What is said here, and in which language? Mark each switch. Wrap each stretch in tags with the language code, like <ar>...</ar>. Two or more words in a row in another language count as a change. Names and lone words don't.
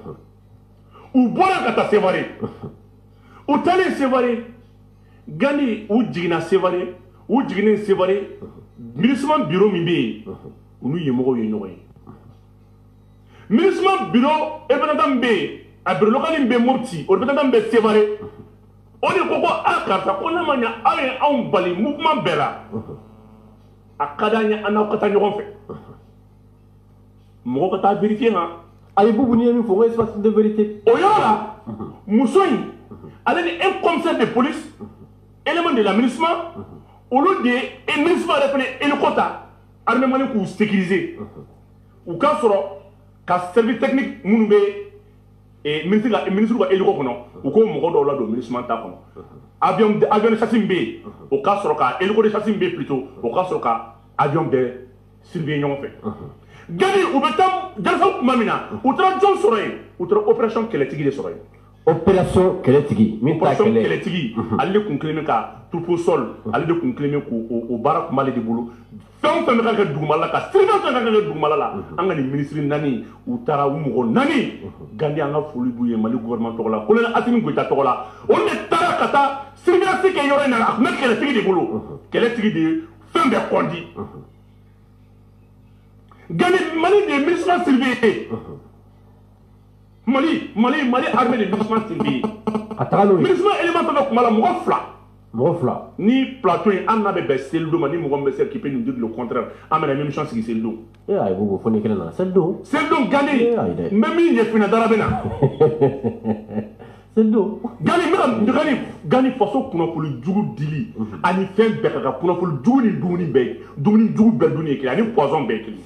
<bm>u bɔra ka taa Sévaré u taalen Sévaré Gani u jiginna Sévaré u jiginnen Sévaré MINUSMA bureau min bɛ yen u n'u ɲɛmɔgɔw ye ɲɔgɔn ye MINUSMA bureau représentant min bɛ yen a</bm> <fr>bureau local</fr> <bm>min bɛ Mopti o représentant min bɛ Sévaré o de ko a karisa ko ne ma ɲɛ aw ye anw bali mouvement bɛɛ la a ka d'an ye an n'aw ka taa ɲɔgɔn fɛ mɔgɔ ka taa vérifier han a ye Boubou ni ye min fɔ ko</bm> <fr>espace de vérité</fr> <bm>o yɔrɔ la muso in ale ni</bm> <fr>un commissaire de police élément de la MINUSMA</fr> <bm>olu de ye MINUSMA yɛrɛ fɛnɛ hélico ta armée Mali k'u sécuriser u ka sɔrɔ ka</bm> <fr>service technique</fr> <bm>minnu bɛ ministre ka hélico kɔnɔ u ko mɔgɔ dɔw ladon MINUSMA ta kɔnɔ</bm> <fr>avion de chasse</fr> <bm>min bɛ yen o ka sɔrɔ ka</bm> <fr>hélico de chasse</fr> <bm>min bɛ yen plutôt o ka sɔrɔ ka avion bɛɛ surveiller ɲɔgɔn fɛ Gani u bɛ taa Jalasago tuma min na u taara jɔn sɔrɔ yen u taara opération kɛlɛtigi de sɔrɔ yen opération kɛlɛtigi min ta opération kɛlɛ kɛlɛtigi ale de kun tilen bɛ ka troupeau sol ale de kun tilen bɛ k'o baara kun b'ale de bolo fɛn o fɛn bɛ ka kɛ dugumala la ka sirifɛn fɛn ka kɛ dugumala la an ka nin ministre naani u taara u mɔgɔ naani Gani an ka foli b'u ye Mali gouvernement tɔgɔ la colonel Asimi Goïta tɔgɔ la olu de taara ka taa surveillance kɛ yɔrɔ in na a tun bɛ kɛlɛtigi de bolo kɛlɛtigi de ye fɛn bɛɛ kɔndi Gani Mali de MINUSMA surveillé Mali armée de MINUSMA surveillé a taga n'o ye MINUSMA élément fɛn fɛn tun b'a la mɔgɔ fila ni plateau in an n'a bɛ bɛn selido ma ni mɔgɔ min bɛ se</bm> <fr>qui peut nous dire le contraire</fr> <bm>an bɛna émission sigi selido ayi Boubou fo ni kelen nana selido Gani n bɛ min ɲɛfina dara bɛ na selido Gani faso kunnafoni jugu dili ani fɛn bɛɛ ka kan kunnafoni jugu ni dumuni jugu bɛɛ dun ye kelen ani poison bɛɛ kelen</bm>